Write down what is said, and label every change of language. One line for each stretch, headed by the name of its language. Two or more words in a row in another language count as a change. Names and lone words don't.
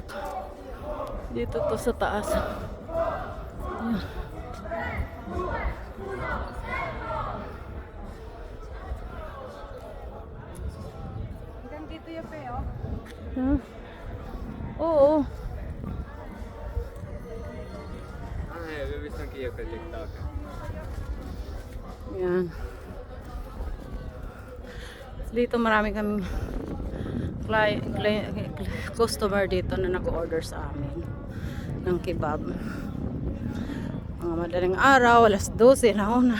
Filipino: Dito to sa taas. Ayan. Hanggang dito yung pe, oh. Huh? Oo.
Swedish: Vi visste inte jag kunde TikTok.
Filipino: Yan. Dito marami kaming customer dito na nag-order sa amin ng kebab. Mga madaling araw, alas 12 na una.